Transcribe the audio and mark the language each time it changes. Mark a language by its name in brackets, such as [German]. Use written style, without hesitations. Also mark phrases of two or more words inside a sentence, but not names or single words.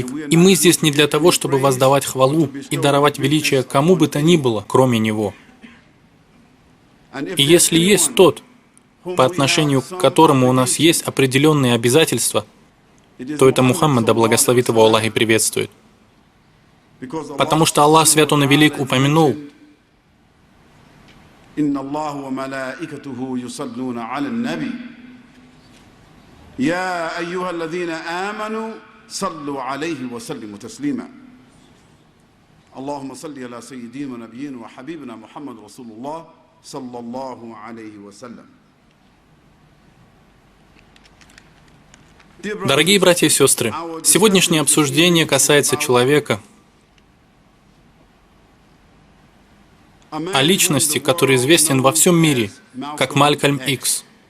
[Russian] И мы здесь не для того, чтобы воздавать хвалу и даровать величие кому бы то ни было, кроме Него. И если есть тот, по отношению к которому у нас есть определенные обязательства, то это Мухаммад, да благословит его Аллах и приветствует. Потому что Аллах, свят Он и велик, упомянул: [Arabic] يا أيها الذين آمنوا صلوا عليه وسلموا تسليما اللهم صل على سيدنا ونبينا وحبيبنا محمد رسول الله صلى الله عليه وسلم. [Russian] Дорогие братья и сестры, сегодняшнее обсуждение касается человека, о личности, который известен во всем мире, как Малькольм Икс.